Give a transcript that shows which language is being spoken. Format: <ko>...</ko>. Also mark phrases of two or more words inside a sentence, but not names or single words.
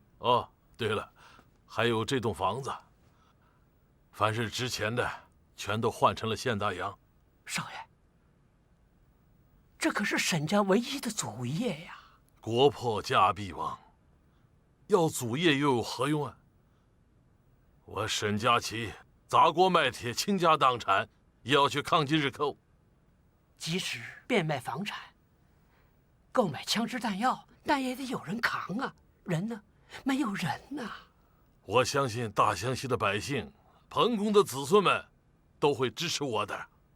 <zh>哦，对了，还有这栋房子，凡是值钱的，全都换成了现大洋。少爷，这可是沈家唯一的祖业呀！国破家必亡，要祖业又有何用啊？我沈家旗砸鍋卖鐵，傾家蕩產，也要去抗擊日寇。即使變賣房產，購買槍支彈藥，但也得有人扛啊！人呢？沒有人吶！我相信大湘西的百姓，彭公的子孫們，都會支持我的。</zh>